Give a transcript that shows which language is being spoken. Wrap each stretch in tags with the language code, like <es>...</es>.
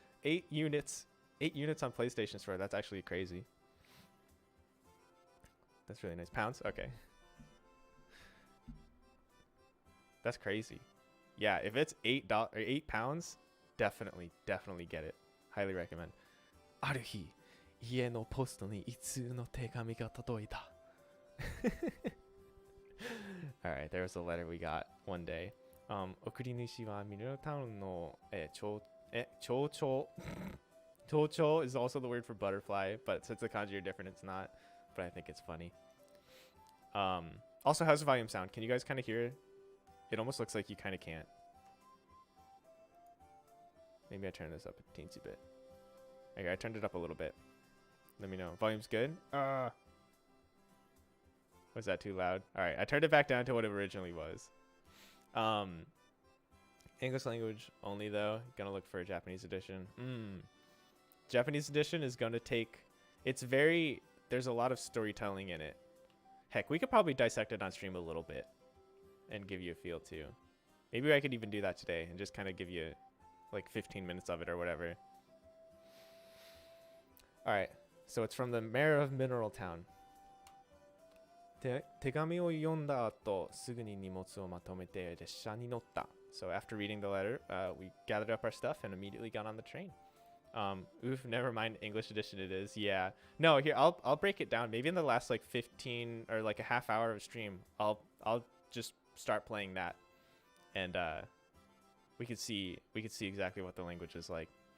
<en>8 units. 8 units on PlayStation Store. That's actually crazy. That's really nice. Pounds. Okay. That's crazy. Yeah, if it's $8 or 8 pounds, definitely get it. Highly recommend.</en> <ja>ある日、家のポストに一通の手紙が届いた。</ja> <en>Alright, there was a letter we got one day.</en> <ja>送り主はミネラルタウンの町長。</ja> <en>Chocho is also the word for butterfly, but since the kanji are different, it's not. But I think it's funny. Also, how's the volume sound? Can you guys kind of hear it? It almost looks like you kind of can't. Maybe I turn this up a teensy bit. Okay, I turned it up a little bit. Let me know. Volume's good? Was that too loud? Alright, I turned it back down to what it originally was. English language only though. Gonna look for a Japanese edition. Japanese edition is gonna take... It's very... There's a lot of storytelling in it. Heck, we could probably dissect it on stream a little bit and give you a feel too. Maybe I could even do that today and just kind of give you like 15 minutes of it or whatever. Alright, so it's from the mayor of Mineral Town.</en> <ja>手紙を読んだ後、すぐに荷物をまとめて列車に乗った.</ja> <en>So after reading the letter, we gathered up our stuff and immediately got on the train. Oof, never mind, English edition it is. Yeah. No, here I'll break it down. Maybe in the last like 15 or like a half hour of stream, I'll just start playing that, and we could see exactly what the language is like.</en>